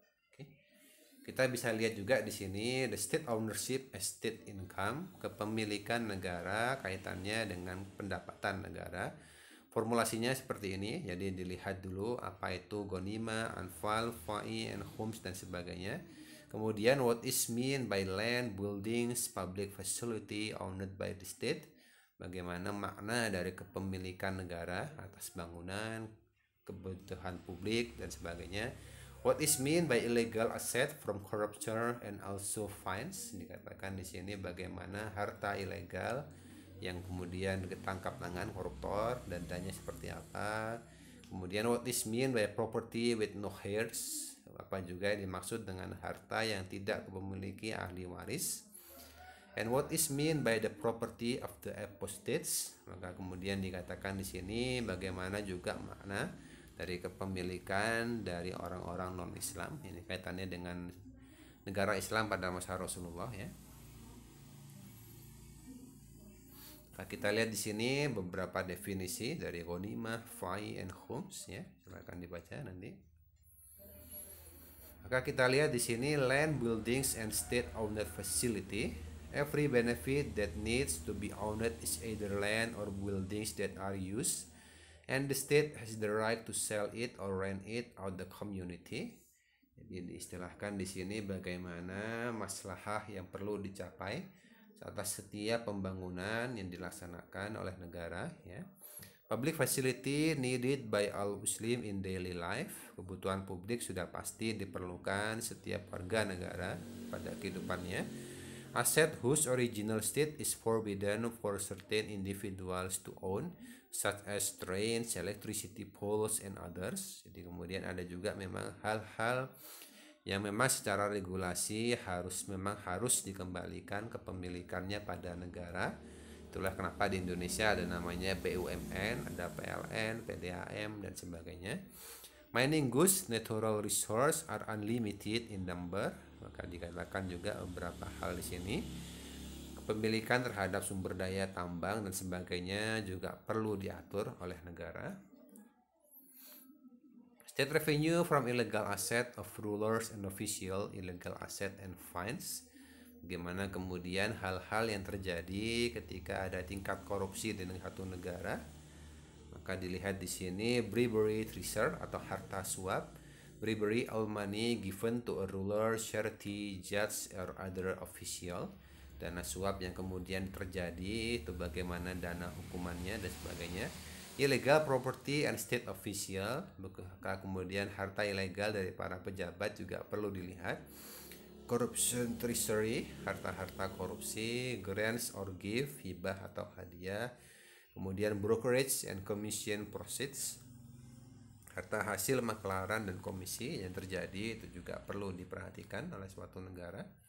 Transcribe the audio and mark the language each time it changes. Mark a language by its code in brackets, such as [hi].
[id] Oke. Kita bisa lihat juga di sini [en] the state ownership, estate income, [id] kepemilikan negara kaitannya dengan pendapatan negara. Formulasinya seperti ini, jadi dilihat dulu apa itu gonima, anfal, fa'i, and khums dan sebagainya. [en] Kemudian what is mean by land, buildings, public facility owned by the state. [id] Bagaimana makna dari kepemilikan negara atas bangunan, kebutuhan publik dan sebagainya. [en] What is mean by illegal asset from corruption and also fines. [id] Dikatakan di sini bagaimana harta ilegal yang kemudian ketangkap tangan koruptor dan danya seperti apa. [en] Kemudian what is mean by property with no heirs. [id] Apa juga yang dimaksud dengan harta yang tidak memiliki ahli waris. [en] And what is mean by the property of the apostates? [id] Maka kemudian dikatakan di sini bagaimana juga makna dari kepemilikan dari orang-orang non-Islam. Ini kaitannya dengan negara Islam pada masa Rasulullah ya. Nah, kita lihat di sini beberapa definisi dari ghanimah, fa'i, and khums ya. Silakan dibaca nanti. Maka kita lihat di sini [en] land, buildings, and state-owned facility. Every benefit that needs to be owned is either land or buildings that are used, and the state has the right to sell it or rent it out the community. [id] Jadi diistilahkan di sini bagaimana maslahah yang perlu dicapai atas setiap pembangunan yang dilaksanakan oleh negara ya. [en] Public facility needed by all Muslim in daily life. [id] Kebutuhan publik sudah pasti diperlukan setiap warga negara pada kehidupannya. [en] Asset whose original state is forbidden for certain individuals to own, such as trains, electricity poles, and others. [id] Jadi kemudian ada juga memang hal-hal yang memang secara regulasi memang harus dikembalikan kepemilikannya pada negara. Itulah kenapa di Indonesia ada namanya BUMN, ada PLN, PDAM dan sebagainya. [en] Mining goods, natural resource are unlimited in number. [id] Maka dikatakan juga beberapa hal di sini. Kepemilikan terhadap sumber daya tambang dan sebagainya juga perlu diatur oleh negara. [en] State revenue from illegal asset of rulers and official, illegal asset and fines. [id] Bagaimana kemudian hal-hal yang terjadi ketika ada tingkat korupsi di satu negara. Maka dilihat di sini [en] bribery, treason [id] atau harta suap. [en] Bribery, all money given to a ruler, charity, judge or other official. [id] Dana suap yang kemudian terjadi itu bagaimana dana hukumannya dan sebagainya. [en] Illegal property and state official. [id] Maka kemudian harta ilegal dari para pejabat juga perlu dilihat. [en] Corruption, treasury, [id] harta-harta korupsi, [en] grants or gift, [id] hibah atau hadiah. Kemudian [en] brokerage and commission proceeds, [id] harta hasil maklaran dan komisi yang terjadi itu juga perlu diperhatikan oleh suatu negara.